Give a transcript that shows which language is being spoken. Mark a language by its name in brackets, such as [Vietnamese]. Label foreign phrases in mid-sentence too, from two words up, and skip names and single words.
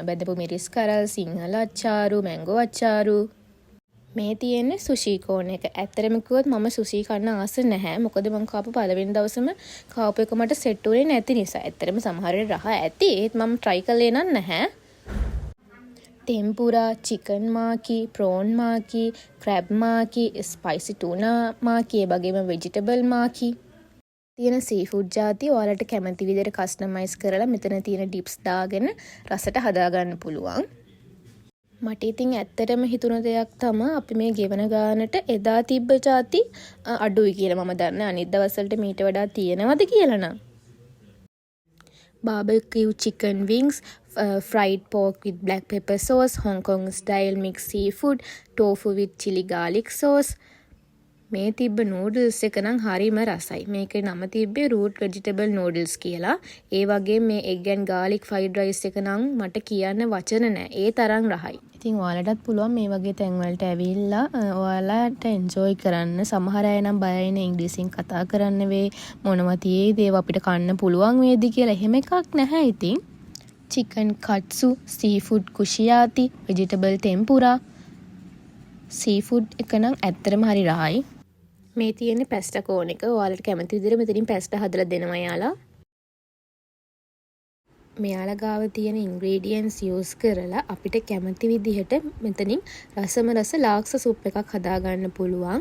[Sinhala] බැදපු මිරිස් කරල්, සිංහල අච්චාරු, මැංගෝ අච්චාරු. මේ තියෙන්නේ [English] sushi cone [Sinhala] එක. ඇත්තටම කිව්වොත් මම සුෂි කන්න ආස නැහැ. මොකද මම කාපු පළවෙනි දවසේම කාපු එක මට සෙට් වෙන්නේ නැති නිසා. ඇත්තටම සමහර වෙලාවට රහ ඇති. ඒත් මම try කළේ නැහැ. [English] tempura, chicken maki, prawn maki, crab maki, spicy tuna maki, [Sinhala] ඒ වගේම [English] vegetable maki. [Sinhala] තියෙන සීෆුඩ් ජාති ඔයාලට කැමති විදිහට කස්ටමයිස් කරලා මෙතන තියෙන ඩිප්ස් දාගෙන රසට හදාගන්න පුළුවන්. මට ඉතින් ඇත්තටම හිතුණ දෙයක් තමයි අපි මේ ගෙවන ගානට එදා තිබ්බ ජාති අඩුයි කියලා මම දන්නේ. අනිත් දවස්වලට මීට වඩා තියෙනවද කියලා නම්. [English] Barbecue chicken wings, fried pork with black pepper sauce, Hong Kong style mixed seafood, tofu with chili garlic sauce. [Sinhala] මේ තිබ්බ නූඩල්ස් එක නම් හරිම රසයි. මේකේ නම තිබ්බේ [English] root vegetable noodles [Sinhala] කියලා. ඒ වගේ මේ [English] egg and garlic fried rice [Sinhala] එක නම් මට කියන්න වචන නැහැ. ඒ තරම් රහයි. ඉතින් ඔයාලටත් පුළුවන් මේ වගේ තැන් වලට ඇවිල්ලා ඔයාලට enjoy කරන්න. සමහර අය නම් බයයිනේ ඉංග්‍රීසියෙන් කතා කරන්න වෙයි. මොනවා තියේද ඒව අපිට කන්න පුළුවන් වේද කියලා. එහෙම එකක් නැහැ ඉතින්. [English] chicken katsu, seafood kushiyaki, vegetable tempura. [Sinhala] seafood එක නම් ඇත්තටම හරි රහයි. මේ තියෙන්නේ [English] pasta cone [Sinhala] එක. ඔයාලට කැමති විදිහට මෙතනින් පැස්ටා හදලා දෙනවා යාලා. මෙයාලා ගාව තියෙන [English] ingredients use [Sinhala] කරලා අපිට කැමති විදිහට මෙතනින් රසම රස ලාක්ෂ සුප් එකක් හදාගන්න පුළුවන්.